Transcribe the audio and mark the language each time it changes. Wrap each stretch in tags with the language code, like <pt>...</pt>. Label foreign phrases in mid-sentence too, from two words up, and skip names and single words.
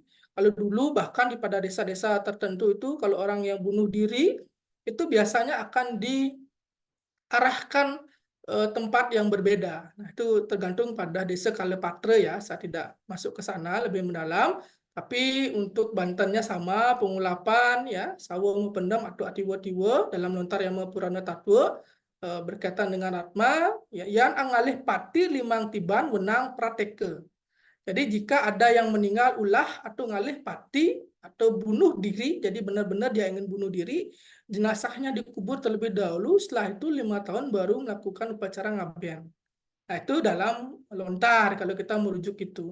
<id>Kalau dulu bahkan pada desa-desa tertentu itu kalau orang yang bunuh diri itu biasanya akan diarahkan tempat yang berbeda. Nah, itu tergantung pada desa Kalepatre ya. Saya tidak masuk ke sana lebih mendalam. Tapi untuk Bantennya sama, pengulapan ya, sawo pendam atau atiwa-tiwa dalam lontar yang purana tatwa berkaitan dengan Atma, ya, yang</id> <ban>angalih pati limang tiban wenang prateke.</ban> <id>Jadi jika ada yang meninggal ulah atau</id> <ban>ngalih pati</ban> <id>atau bunuh diri, jadi benar-benar dia ingin bunuh diri, jenazahnya dikubur terlebih dahulu, setelah itu 5 tahun baru melakukan upacara ngabdian. Nah, itu dalam lontar kalau kita merujuk itu.</id>